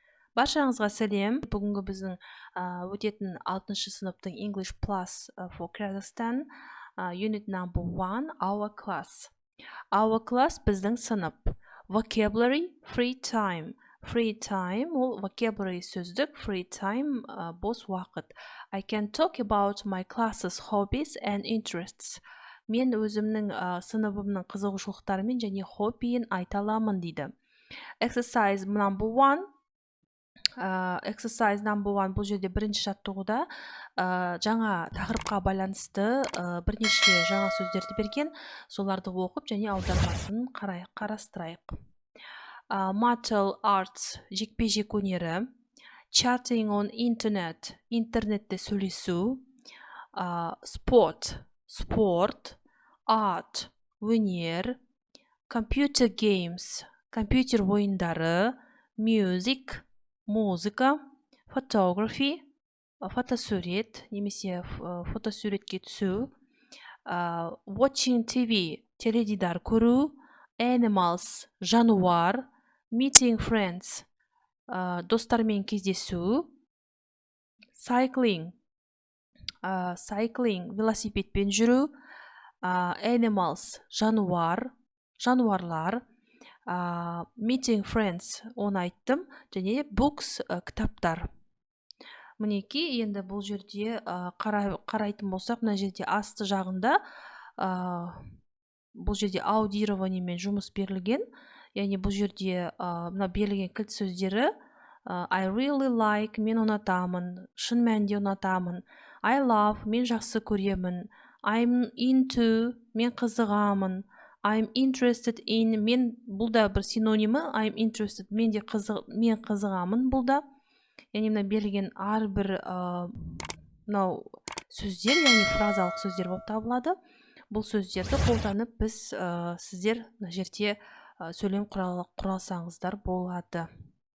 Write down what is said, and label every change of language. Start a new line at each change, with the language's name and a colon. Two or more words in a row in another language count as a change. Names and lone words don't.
Kazakh: Баршаңызға сәлем. Бүгінгі біздің өтетін 6-шы сыныптың
English: English Plus for Kazakhstan Unit number 1 Our Class. Our Class
Kazakh: біздің сынып.
English: Vocabulary, Free Time. Free time
Kazakh: ол vocabulary сөздік,
English: free time
Kazakh: бос уақыт.
English: I can talk about my class's hobbies and interests.
Kazakh: Мен өзімнің сыныбымның қызығушылықтарымен және хоббиін айта аламын дейді.
English: Exercise number 1. Exercise number 1
Kazakh: бұл жерде бірінші жаттығуда жаңа тақырыпқа байланысты бірнеше жаңа сөздерді берген, соларды оқып және аудармасын қарастырайық.
English: Martial arts
Kazakh: жекпе-жек өнері,
English: chatting on internet
Kazakh: интернетте сөйлесу, спорт,
English: art
Kazakh: өнер,
English: computer games
Kazakh: компьютер ойындары, music музыка, photography фотосурет немесе фотосуретке түсу,
English: watching TV
Kazakh: теледидар көру, animals жануар,
English: meeting friends
Kazakh: достармен кездесу,
English: cycling
Kazakh: велосипедпен жүру, animals жануарлар,
English: meeting friends
Kazakh: оны айттым, және books кітаптар. Мінеки, енді бұл жерде қарайтын болсақ, мына жерде асты жағында бұл жерде аудированиемен жұмыс берілген, яғни бұл жерде мына берілген кілт сөздері
English: I really like,
Kazakh: мен ұнатамын, шын мәнінде ұнатамын,
English: I love,
Kazakh: мен жақсы көремін,
English: I'm into,
Kazakh: мен қызығамын,
English: I'm interested in,
Kazakh: мен бұл да бір синонимі,
English: I'm interested,
Kazakh: мен қызығамын бұл да. Яғни мына берілген әрбір мынау сөздер, яғни фразалық сөздер болып табылады. Бұл сөздерді қолданып біз сіздер мына жерде сөйлем құралсаңыздар болады.